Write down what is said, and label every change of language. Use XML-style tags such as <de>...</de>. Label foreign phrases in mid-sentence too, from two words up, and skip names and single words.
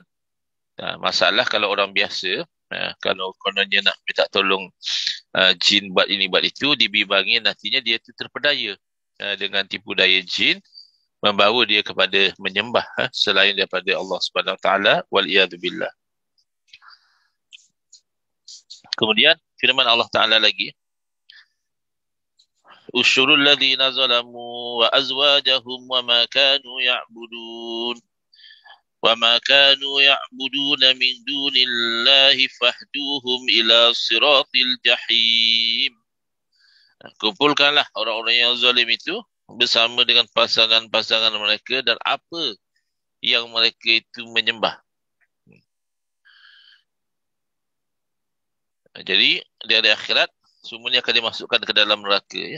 <ms>Masalah kalau orang biasa, kalau kononnya nak minta tolong jin buat ini, buat itu, dibimbangi nantinya dia itu terpedaya dengan tipu daya jin, membawa dia kepada menyembah selain daripada Allah</ms> <ar>سبحانه وتعالى, والعياذ بالله.</ar> <ms>Kemudian firman Allah Taala lagi,</ms> <ar>احشروا الذين ظلموا وأزواجهم وما كانوا يعبدون وَمَا كَانُوا يَعْبُدُونَ مِنْ دُونِ اللَّهِ فَاهْدُوهُمْ إِلَى صِرَاطِ الْجَحِيمِ.</ar> <ms>Kumpulkanlah orang-orang yang zalim itu bersama dengan pasangan-pasangan mereka dan apa yang mereka itu menyembah. Jadi di hari akhirat semuanya akan dimasukkan ke dalam neraka, ya.</ms>